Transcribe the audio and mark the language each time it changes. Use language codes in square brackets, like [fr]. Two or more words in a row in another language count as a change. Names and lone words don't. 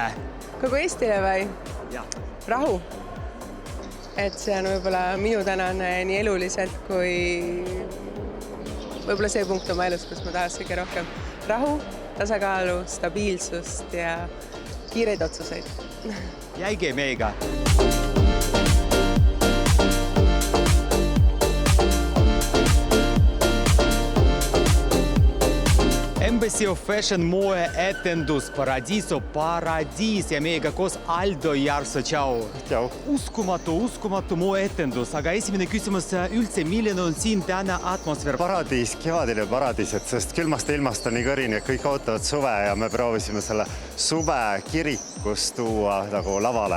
[et] Kogu Eestile või? Rahu. Et see on võib-olla minu tänane nii eluliselt kui võib-olla see punkt oma elus, kus ma tahaks kõige rohkem rahu, tasakaalu, stabiilsust ja kiireid otsuseid. Jäige meiega! Embassy of Fashion moe etendus Paradiso Paradiis ja meiega koos Aldo Jarso, tšau! Tšau! Uskumatu moe etendus, aga esimene küsimus üldse, milline on siin täna atmosfäär? Paradiis, kevadine paradiis, et sest külmast ilmast on nii kõrini, et kõik ootavad suve ja me proovisime selle suve kirikus tuua nagu lavale.